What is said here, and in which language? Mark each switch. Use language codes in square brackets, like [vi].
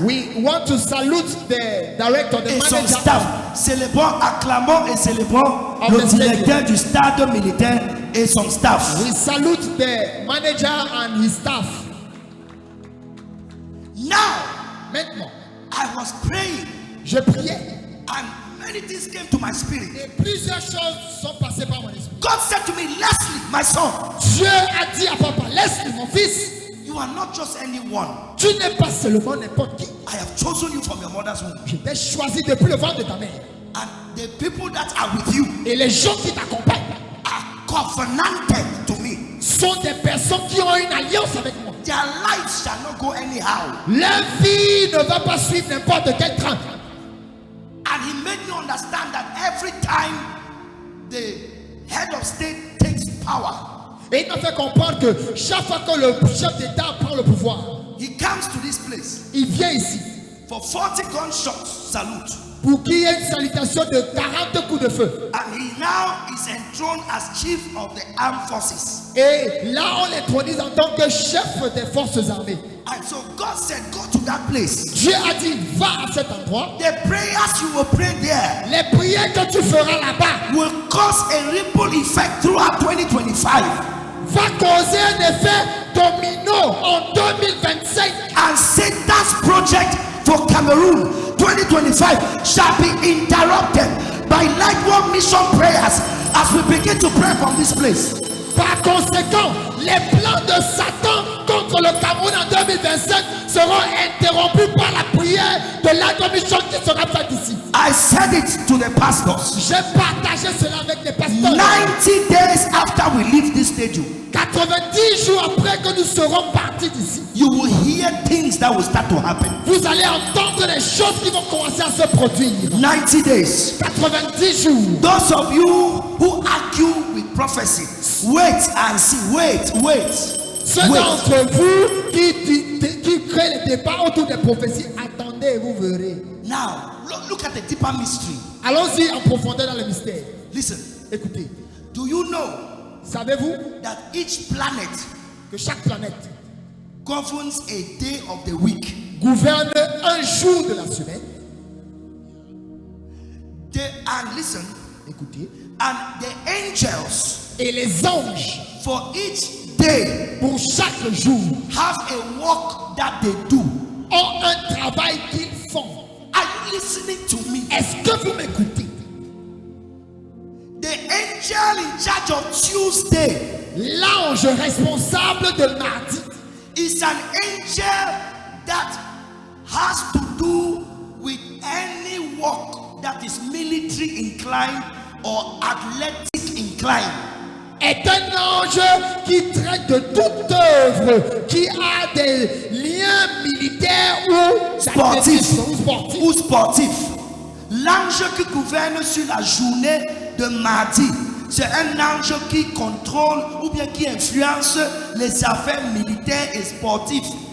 [en] We want to salute the director, the [fr] et son [en] manager. [fr] staff. Célébrons, acclamons et célébrons [en] Of [fr] le [en] the [fr] directeur du stade militaire et son staff. [en] We salute the manager and his staff. Now, [fr] Maintenant, [en] I was praying [fr] je priais [en] and many things came to my spirit. [fr] et plusieurs choses sont passées par mon esprit. [en] God said to me, Leslie, my son, [fr] Dieu a dit à papa, laisse-le mon fils. [en] you are not just anyone. [fr] Tu n'es pas seulement n'importe qui. [en] I have chosen you from your mother's womb. [fr] Je t'ai choisi depuis le ventre de ta mère. [en] And the people that are with you [fr] Et les gens qui t'accompagnent [en] are covenanted to me. [fr] sont des personnes qui ont une alliance avec moi. [en] Their lives shall not go anyhow. [fr] Leur vie ne va pas suivre n'importe quel train. [en] And he made me understand that every time the head of state takes power, [fr] Et il m'a fait comprendre que chaque fois que le chef d'État prend le pouvoir, [en] he comes to this place [fr] il vient ici [en] for 40 gunshots salute. [fr] pour qu'il y ait une salutation de 40 coups de feu. [en] And he now is enthroned as chief of the armed forces. [fr] Et là, on l'introduit en tant que chef des forces armées. [en] And so God said, go to that place. [fr] Dieu a dit, va à cet endroit. [en] The prayers you will pray there [fr] Les prières que tu feras là-bas [en] will cause a ripple effect throughout 2025. [fr] va causer un effet domino en 2025. [en] And Satan's project for Cameroon 2025 shall be interrupted by Light One Mission prayers as we begin to pray from this place. [fr] Par conséquent, les plans de Satan contre le Cameroun en 2025 seront interrompus par la prière de la commission qui sera faite ici. [en] I said it to the pastors. [fr] J'ai partagé cela avec les pasteurs. [en] 90 days after we leave this stadium, [fr] 90 jours après que nous serons partis d'ici, [en] you will hear things that will start to happen. [fr] vous allez entendre les choses qui vont commencer à se produire. [en] 90 days. [fr] 90 jours. [en] Those of you who argue with prophecy, wait and see. Wait. [fr] Ceux d'entre vous qui créent les débats autour des prophéties, attendez et vous verrez. [en] Now, look at the deeper mystery. [fr] Allons-y en profondeur dans le mystère. [en] Listen, [fr] Écoutez, [en] do you know [fr] savez-vous [en] that each planet [fr] que chaque planète [en] governs a day of the week? [fr] gouverne un jour de la semaine? [en] And listen, [fr] Écoutez, [en] and the angels, [fr] Et les anges, [en] for each day, [fr] pour chaque jour, [en] have a work that they do. [fr] ont un travail qu'ils font. [en] Are you listening to me? [fr] Est-ce que vous m'écoutez? [en] The angel in charge of Tuesday [fr] L'ange responsable de mardi [en] is an angel that has to do with any work that is military inclined or athletic inclined. [fr] est un ange qui traite de toute œuvre qui a des liens militaires ou Sportifs. sportifs. Ou sportif. L'ange qui gouverne sur la journée de mardi, c'est un ange qui contrôle ou bien qui influence les affaires militaires et sportives.